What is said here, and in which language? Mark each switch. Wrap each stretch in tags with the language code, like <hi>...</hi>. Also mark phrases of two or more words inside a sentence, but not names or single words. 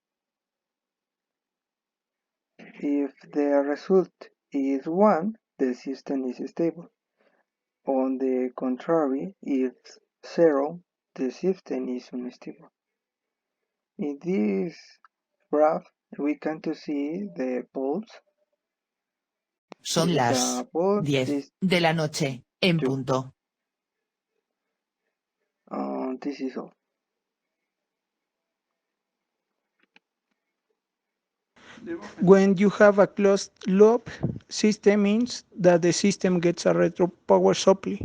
<en>If the result is 1, the system is stable. On the contrary, if 0, the system is unstable. In this graph, we can to see the poles.</en> <es>Son las</es> <en>The pole</en> <es>10</es> <en>is</en> <es>de la noche, en</es> <en>2.</en> <es>punto.</es> <en>This is all. When you have a closed loop system means that the system gets a retro power supply.</en>